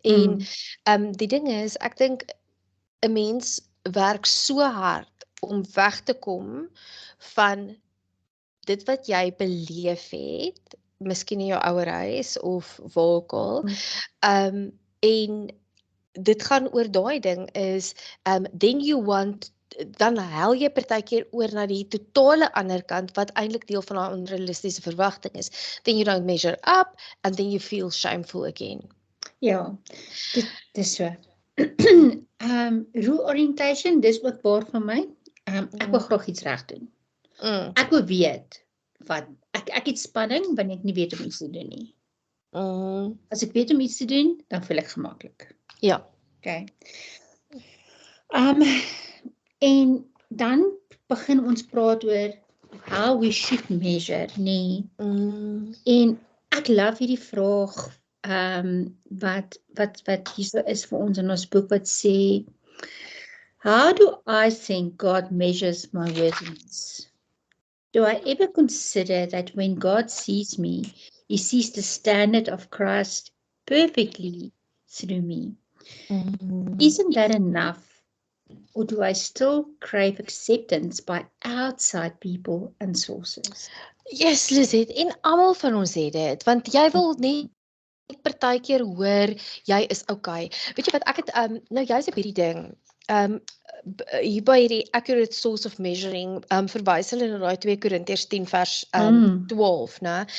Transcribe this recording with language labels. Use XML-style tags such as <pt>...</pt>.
<af>En die ding is, ek dink 'n mens werk so hard om weg te kom van dit wat jy beleef het, miskien in jou ouerhuis of waar ook al, en dit gaan oor daai ding is,</af> <en>then you want,</en> <af>dan hel jy partykeer oor na die totale ander kant, wat eintlik deel van daai onrealistiese verwagting is.</af> <en>Then you don't measure up, and then you feel shameful again.</en> <af>Ja, dis so. Rule orientation, dis ook waar van my. Ek wil graag iets reg doen. Ek wil weet, wat, ek het spanning, wanneer ek nie weet om iets te doen nie. As ek weet om iets te doen, dan voel ek gemaklik. Ja. Okay. En dan begin ons praat oor</af> <en>how we should measure,</en> <af>nee. En ek love hierdie vraag, wat hier is vir ons in ons boek, wat sê,</af> <en>how do I think God measures my worthiness? Do I ever consider that when God sees me, He sees the standard of Christ perfectly through me? Isn't that enough? Or do I still crave acceptance by outside people and sources?</en> <af>Yes, Lizette, en almal van ons het dit, want jy wil net partykeer hoor, jy is okay. Weet jy wat, ek het, nou jy's op hierdie ding, hier by hierdie</af> <en>accurate source of measuring,</en> <af>verwys hulle na daai 2 Korintiërs 10 vers 12, né?</af>